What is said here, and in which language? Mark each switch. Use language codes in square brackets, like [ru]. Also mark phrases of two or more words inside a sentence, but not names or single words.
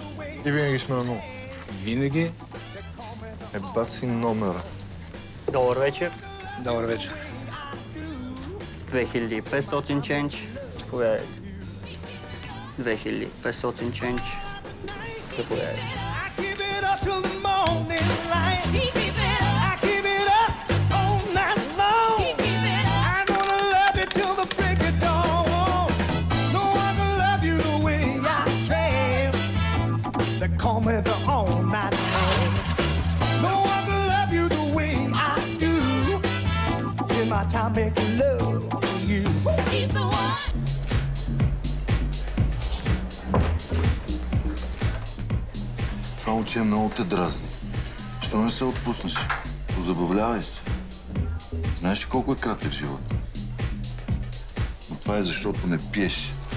[bg] И винаги сме на нула. Винаги. Еба си номера. Добър вечер. Добър вечер. 2500 ченч. Заповядайте. 2500 ченч. Заповядайте. [en] Call me the all night man. No one can love you the way I do. In my time making love to you. He's the one. [bg] Това момче много те дразни. Що не се отпуснеш? Позабавлявай се. Знаеш ли колко е кратък живот? Но това е защото не пиеш.